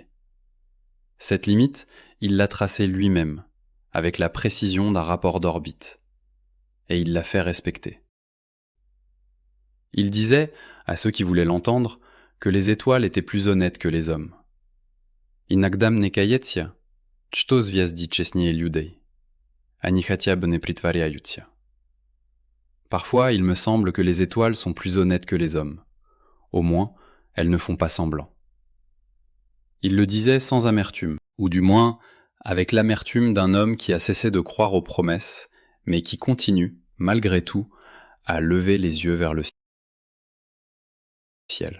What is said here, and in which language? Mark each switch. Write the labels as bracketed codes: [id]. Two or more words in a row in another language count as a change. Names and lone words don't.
[fr] Cette limite, il l'a tracée lui-même, avec la précision d'un rapport d'orbite, et il l'a fait respecter. Il disait, à ceux qui voulaient l'entendre, que les étoiles étaient plus honnêtes que les hommes. Inagdam ne kajecja, [ru] что звезды честнее людей. Они хотя бы не притворяются. [fr] Parfois, il me semble que les étoiles sont plus honnêtes que les hommes. Au moins, elles ne font pas semblant. Il le disait sans amertume, ou du moins avec l'amertume d'un homme qui a cessé de croire aux promesses, mais qui continue, malgré tout, à lever les yeux vers le ciel.